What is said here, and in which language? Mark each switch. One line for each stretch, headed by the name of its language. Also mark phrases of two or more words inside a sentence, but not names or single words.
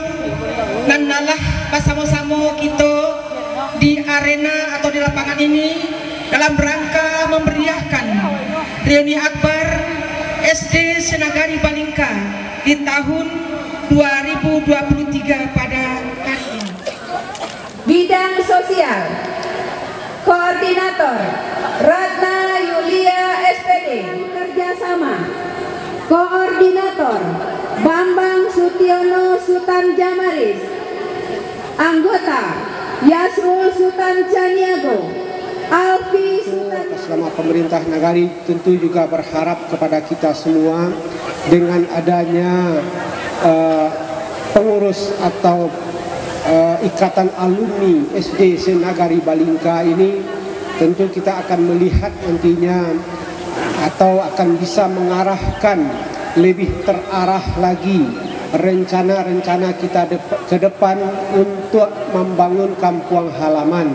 Indonesian: Dan nalah bersama-sama kita di arena atau di lapangan ini dalam rangka memeriahkan reuni akbar SD Senagari Balingka di tahun 2023 pada kali ini. Bidang sosial, Koordinator Ratna Yulia SPD. Kerjasama, Koordinator Bambang Sutiono Sutan Jamaris. Anggota Yasrul Sutan Caniago, Alfi Sutan. Atas nama pemerintah Nagari tentu juga berharap kepada kita semua dengan adanya pengurus atau ikatan alumni SD Senagari Balingka ini, tentu kita akan melihat nantinya atau akan bisa mengarahkan lebih terarah lagi rencana-rencana kita ke depan untuk membangun kampung halaman.